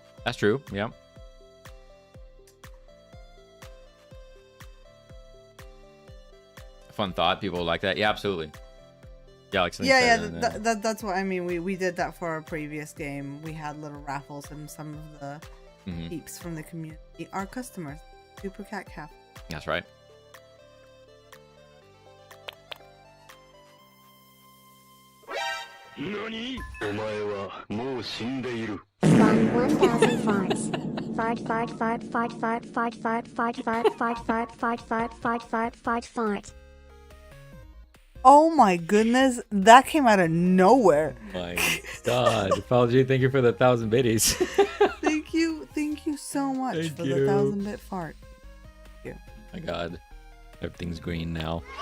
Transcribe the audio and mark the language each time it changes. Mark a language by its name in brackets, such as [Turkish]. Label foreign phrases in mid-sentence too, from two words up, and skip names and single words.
[English] That's true. Yeah. Fun thought. People like that. Yeah, absolutely. Yeah, like That's what I mean. We did that for our previous game. We had little raffles, and some of the peeps from the community are customers. Super Cat Cafe. That's right. NANI?! [Japanese] お前はもう死んでいる。 [English] Spawn 1000 farts. Fart, fart, fart, fart, fart, fart, fart, fart, fart, fart, fart, fart, fart, fart, fart, fart, fart. Oh my goodness, that came out of nowhere. My God. Apology, thank you for the 1,000 biddies. Thank you so much Thank for you. the 1000-bit fart. Thank you. My God. Everything's green now.